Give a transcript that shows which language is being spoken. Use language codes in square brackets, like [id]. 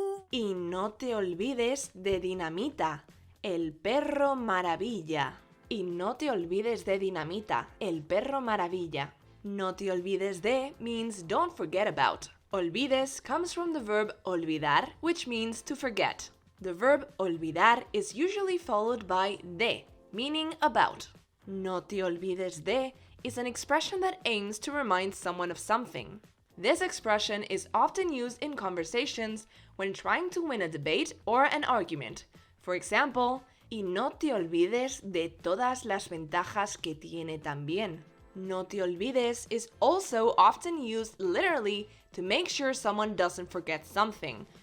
[es] Y no te olvides de Dinamita, el perro maravilla. Y no te olvides de Dinamita, el perro maravilla. [en] No te olvides de means don't forget about. Olvides comes from the verb olvidar, which means to forget. The verb olvidar is usually followed by de, meaning about. No te olvides de is an expression that aims to remind someone of something. This expression is often used in conversations when trying to win a debate or an argument. For example, y no te olvides de todas las ventajas que tiene también. No te olvides is also often used literally to make sure someone doesn't forget something.